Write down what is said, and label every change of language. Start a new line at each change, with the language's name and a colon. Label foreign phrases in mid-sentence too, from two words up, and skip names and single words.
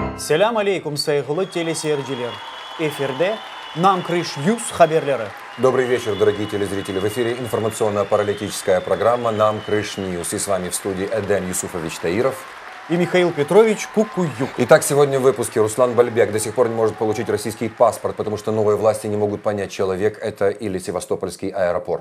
Crimean Tatar: Selam aleyküm saygılı teleseyirciler. Efirde Nam Kırış News haberleri.
Russian: Добрый вечер, дорогие телезрители. В эфире информационно-паралитическая программа «Нам Крыш Ньюс». И с вами в студии Эден Юсуфович Таиров И Михаил Петрович Кукуюк. Итак, сегодня в выпуске Руслан Бальбек до сих пор не может получить российский паспорт, потому что новые власти не могут понять, человек это или Севастопольский аэропорт.